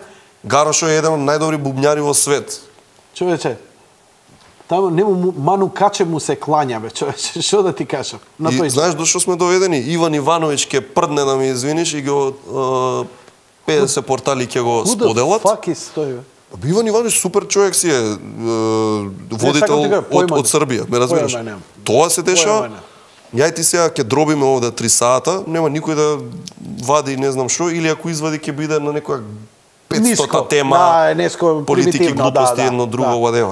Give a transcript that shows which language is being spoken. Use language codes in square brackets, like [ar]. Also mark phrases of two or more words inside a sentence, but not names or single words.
[mk] Гарошо е еден од најдобри бубњари во свет. Човече, таму нему Ману Каче му се клања, бе, човече, што да ти кажам? И знаеш до што сме доведени? Иван Ивановиќ ќе прдне да ми извиниш и го 50 портали ќе го споделат. [en] Who the fuck is [mk] тој, бе? Иван Ивановиќ супер човек си е, водител од Србија, ме разбираш? Тоа се дешава. Ја и ти сега ќе дробиме овде 3 сата, нема никој да вади не знам што, или ако извади ќе биде на некоја 500-та тема, политики, глупости, едно друго, whatever.